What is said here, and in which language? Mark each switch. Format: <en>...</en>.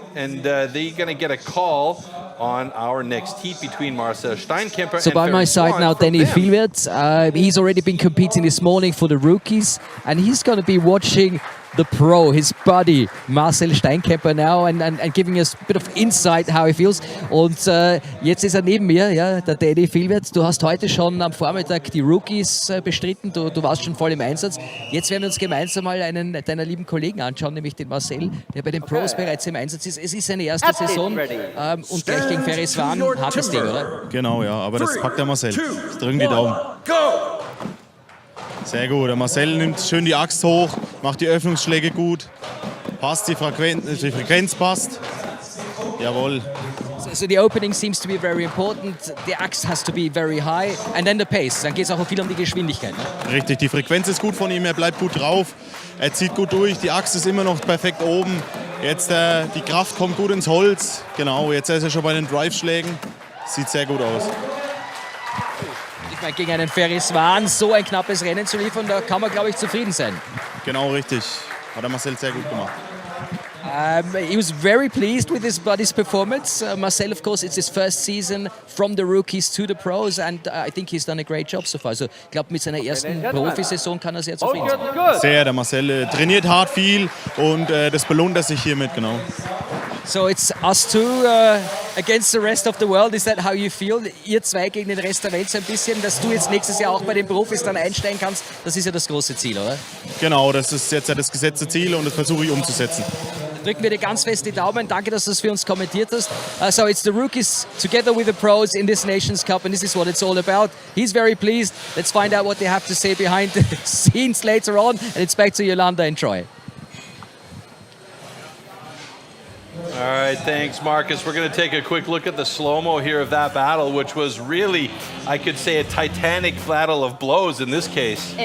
<en>And they're going to get a call on our next heat between Marcel Steinkemper so and by my side Swan now, from Danny them. Filwert. He's already been competing this morning for the rookies, and he's going to be watching the pro, his buddy Marcel Steinkemper now, and giving us a bit of insight how he feels.</en> <de>Und jetzt ist neben mir, ja, der Danny Filwert. Du hast heute schon am Vormittag die Rookies bestritten, du warst schon voll im Einsatz. Jetzt werden wir uns gemeinsam mal einen deiner lieben Kollegen anschauen, nämlich den Marcel, der bei den Pros bereits im Einsatz ist. Es ist seine erste Saison und gleich gegen Ferry Swan, hartes Ding, oder? Genau, ja, aber das packt der Marcel. Ich drücke die Daumen. Sehr gut, der Marcel nimmt schön die Axt hoch, macht die Öffnungsschläge gut, passt die Frequenz passt. Jawohl.</de> <en>So the opening seems to be very important. The axe has to be very high and then the pace.</en> <de>Dann geht es auch viel um die Geschwindigkeit. Ne? Richtig, die Frequenz ist gut von ihm, er bleibt gut drauf, er zieht gut durch, die Axt ist immer noch perfekt oben. Jetzt die Kraft kommt gut ins Holz. Genau, jetzt ist er schon bei den Drive-Schlägen. Sieht sehr gut aus. Ich meine, gegen einen Ferry Swan so ein knappes Rennen zu liefern, da kann man, glaube ich, zufrieden sein. Genau, richtig. Hat der Marcel sehr gut gemacht.</de> <en>He was very pleased with his buddy's performance. Marcel, of course, it's his first season from the rookies to the pros, and I think he's done a great job so far.</en> <de>Also, ich glaube, mit seiner ersten Profisaison kann er sehr zufrieden sein. Sehr, der Marcel trainiert hart viel und das belohnt er sich hiermit, genau.</de> <en>So it's us two against the rest of the world. Is that how you feel?</en> <de>Ihr zwei gegen den Rest der Welt so ein bisschen, dass du jetzt nächstes Jahr auch bei den Profis dann einsteigen kannst. Das ist ja das große Ziel, oder? Genau, das ist jetzt das gesetzte Ziel und das versuche ich umzusetzen. Drücken wir dir ganz fest die Daumen. Danke, dass du das für uns kommentiert hast.</de> <en>So it's the rookies together with the pros in this Nations Cup, and this is what it's all about. He's very pleased. Let's find out what they have to say behind the scenes later on, and it's back to Yolanda and Troy. All right, thanks, Marcus. We're going to take a quick look at the slow-mo here of that battle, which was really, I could say, a titanic battle of blows in this case.</en>